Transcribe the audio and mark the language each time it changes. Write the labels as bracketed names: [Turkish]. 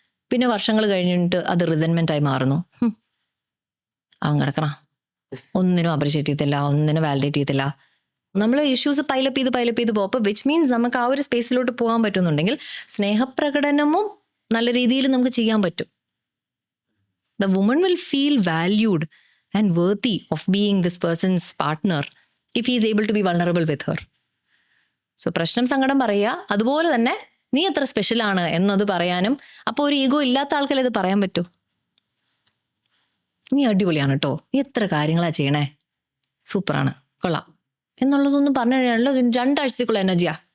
[Malayalam] പിന്നെ വർഷങ്ങൾ കഴിഞ്ഞിട്ട് അത് റിസൻമെൻറ്റായി മാറുന്നു. അവൻ കിടക്കണം, ഒന്നിനും അപ്രിഷ്യേറ്റ് ചെയ്യത്തില്ല, ഒന്നിനും വാലിഡേറ്റ് ചെയ്യത്തില്ല. നമ്മൾ ഇഷ്യൂസ് പൈലപ്പ് ചെയ്ത് പോകുമ്പോൾ വിച്ച് മീൻസ് നമുക്ക് ആ ഒരു സ്പേസിലോട്ട് പോകാൻ പറ്റുന്നുണ്ടെങ്കിൽ സ്നേഹപ്രകടനവും നല്ല രീതിയിൽ നമുക്ക് ചെയ്യാൻ പറ്റും. [English] The woman will feel valued and worthy of being this person's partner if he is able to be vulnerable with her. [Malayalam] So പ്രശ്നം സങ്കടം പറയുക, അതുപോലെ തന്നെ നീ എത്ര സ്പെഷ്യലാണ് എന്നത് പറയാനും. അപ്പോൾ ഒരു ഈഗോ ഇല്ലാത്ത ആൾക്കല്ലേ ഇത് പറയാൻ പറ്റൂ. നീ അടിപൊളിയാണ് കേട്ടോ, നീ എത്ര കാര്യങ്ങളാണ് ചെയ്യണേ, സൂപ്പറാണ്, കൊള്ളാം എന്നുള്ളതൊന്നും പറഞ്ഞു കഴിഞ്ഞാണല്ലോ 2 ആഴ്ചത്തേക്കുള്ള എനർജിയാ.